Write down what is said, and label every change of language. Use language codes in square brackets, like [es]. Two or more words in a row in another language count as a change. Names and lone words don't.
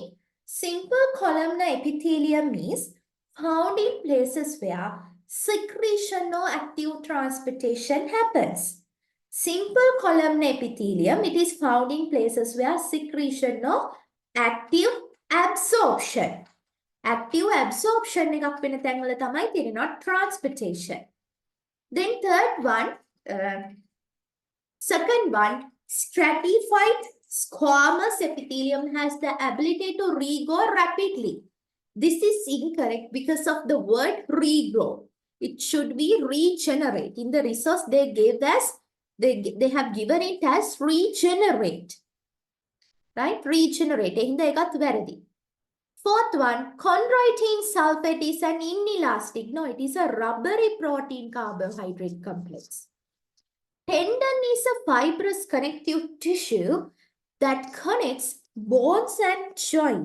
[en] Simple columnar epithelium is found in places where secretion or active transportation happens. Simple columnar epithelium, it is found in places where secretion or active absorption. Active absorption [si] එකක් වෙන තැන්වල තමයි තියෙන්නේ, [en] not transportation. Then third one, second one, stratified squamous epithelium has the ability to regrow rapidly. This is incorrect because of the word regrow. It should be regenerate. In the resource they gave us, they have given it as regenerate. Right? Regenerate. [si] එහින්ද එකත් වැරදි. [en] Fourth one, chondroitin sulfate is an inelastic. No, it is a rubbery protein carbohydrate complex. Tendon is a fibrous connective tissue that connects bones and joints.